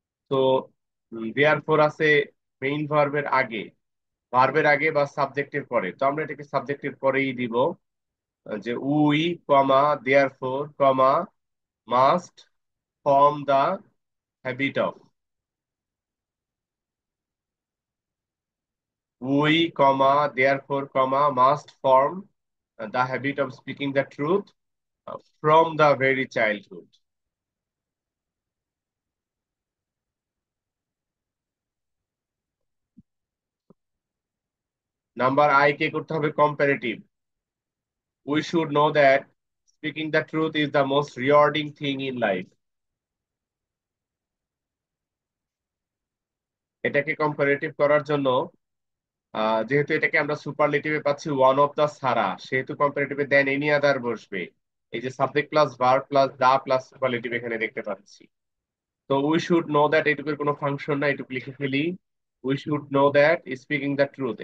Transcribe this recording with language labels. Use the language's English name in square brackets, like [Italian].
[Bangla] তো দেয়ারফর আছে মেইন ভার্বের আগে, ভার্বের আগে বা সাবজেক্টের পরে, তো আমরা এটাকে সাবজেক্টের পরেই দিব। [English] যে we comma therefore comma must form the habit of. We comma therefore comma must form the habit of speaking the truth from the very childhood. [Bangla] Number I K করতে হবে comparative. [English] We should know that speaking the truth is the most rewarding thing in life. [Bangla] এটাকে comparative করার জন্য যেহেতু এটাকে আমরা সুপারলেটিভে পাচ্ছি one of the সারা, সেহেতু কম্পারেটিভে দেন এনি আদার বসবে। এই যে subject plus verb plus the plus superlative এখানে দেখতে পাচ্ছি। তো [English] we should know that [Bangla] এটুকুর কোনো ফাংশন না, এটুকু লিখে ফেলি। [English] We should know that speaking the truth.